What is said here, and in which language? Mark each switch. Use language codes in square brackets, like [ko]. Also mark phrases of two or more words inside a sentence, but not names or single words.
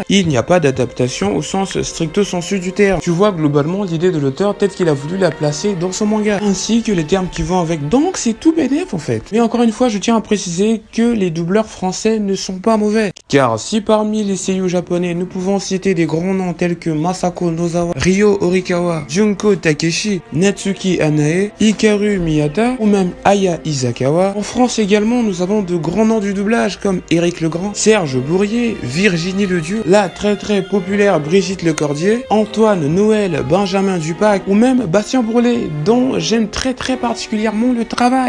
[fr] Il n'y a pas d'adaptation au sens [la] stricto sensu [fr] du terme. Tu vois globalement l'idée de l'auteur, peut-être qu'il a voulu la placer dans son manga, ainsi que les termes qui vont avec. Donc c'est tout bénef en fait. Mais encore une fois, je tiens à préciser que les doubleurs français ne sont pas mauvais. Car si parmi les seiyuu japonais, nous pouvons citer des grands noms tels que Masako Nozawa, Ryo Horikawa, Junko Takeshi, Natsuki Anae, Hikaru Miyata ou même Aya Isakawa, en France également, nous avons de grands noms du doublage comme Éric Legrand, Serge Bourrier, Virginie Ledieu, la très populaire Brigitte Lecordier, Antoine Noël, Benjamin Dupac ou même Bastien Bourlet, dont j'aime très particulièrement le travail.